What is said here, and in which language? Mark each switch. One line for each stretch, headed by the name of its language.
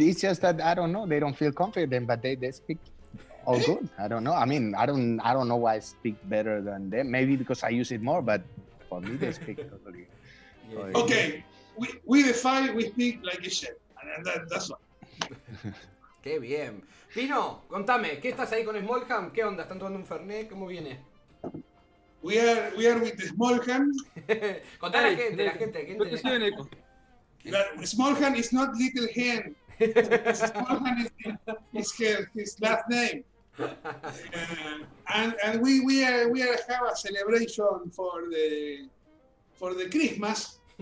English: It's just that I don't know. They don't feel confident, but they speak all good. I don't know. I mean, I don't know why I speak better than them. Maybe because I use it more, but for me, they speak totally. Okay, we the five we speak like you said, and that's all.
Spanish: Qué bien. Pino, contame, ¿qué estás ahí con Smallham? ¿Qué onda? ¿Están tomando un Fernet? ¿Cómo viene?
English: We are with the Smallham.
Spanish: Contá a la
English: Hey,
Spanish: gente,
English: Nico. Good to see you, Nico. Smallham is not little hen. Smallham is his last name. And we are have a celebration for the Christmas.